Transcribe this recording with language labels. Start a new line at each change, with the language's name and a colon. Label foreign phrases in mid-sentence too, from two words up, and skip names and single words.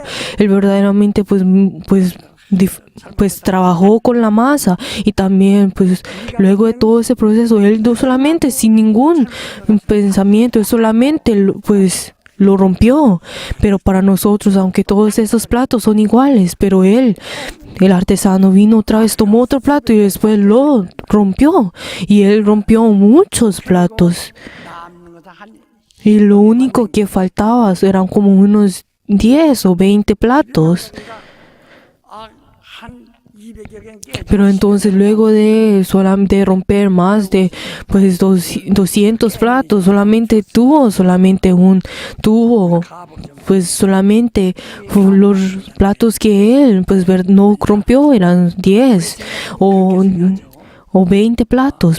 Spanish: Él verdaderamente pues trabajó con la masa y también pues luego de todo ese proceso él no solamente sin ningún pensamiento, él solamente pues lo rompió. Pero para nosotros, aunque todos esos platos son iguales, pero el artesano vino otra vez, tomó otro plato y después lo rompió. Y él rompió muchos platos.
Korean: 남는 것은 한
Spanish: Y lo único que faltaba eran como unos 10 o 20 platos.
Korean: 한 200여 개는 깨.
Spanish: Pero entonces luego de romper más de pues 200 platos, solamente tuvo pues solamente los platos que él pues no rompió eran 10 o 20 platos.